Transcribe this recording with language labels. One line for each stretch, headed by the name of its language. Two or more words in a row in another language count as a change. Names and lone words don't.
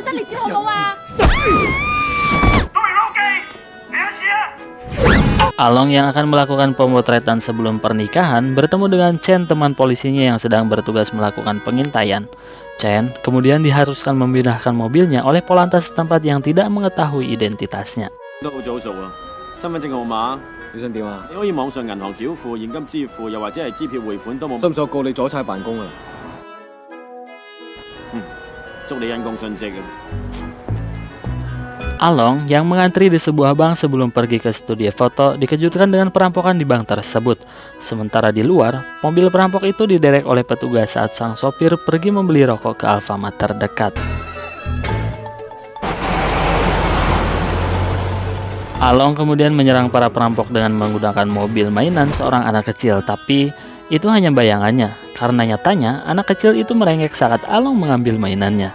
Indonesian: Along yang akan melakukan pemotretan sebelum pernikahan bertemu dengan Chen, teman polisinya yang sedang bertugas melakukan pengintaian. Chen kemudian diharuskan memindahkan mobilnya oleh polantas setempat yang tidak mengetahui identitasnya.
Cantonese: 身份證號碼，你想點啊？你可以網上銀行繳付、現金支付，又或者係支票匯款都冇。信唔信我告你阻差辦公啊？祝你因公殉職啊！
Indonesian: Along yang mengantri di sebuah bank sebelum pergi ke studio foto dikejutkan dengan perampokan di bank tersebut. Sementara di luar, mobil perampok itu diderek oleh petugas saat sang sopir pergi membeli rokok ke Alfamart terdekat. Along kemudian menyerang para perampok dengan menggunakan mobil mainan seorang anak kecil, tapi itu hanya bayangannya, karena nyatanya anak kecil itu merengek saat Along mengambil mainannya.